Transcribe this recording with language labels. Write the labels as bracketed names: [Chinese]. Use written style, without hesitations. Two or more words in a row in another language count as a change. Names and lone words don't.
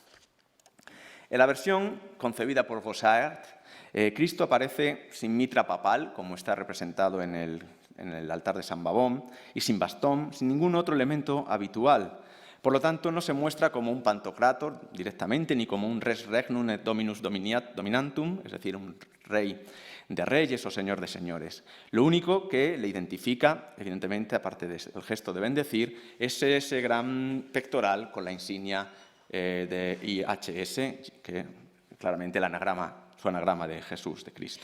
[Spanish] En la versión concebida por Gossaert, Cristo aparece sin mitra papal, como está representado en el altar de San Bavón, y sin bastón, sin ningún otro elemento habitual, Por lo tanto, no se muestra como un pantocrator directamente, ni como un [Latin] res regnum et dominus dominantum, [Spanish] es decir, un rey de reyes o señor de señores. Lo único que le identifica, evidentemente, aparte del gesto de bendecir, es ese gran pectoral con la insignia de IHS, que claramente su anagrama de Jesús, de Cristo.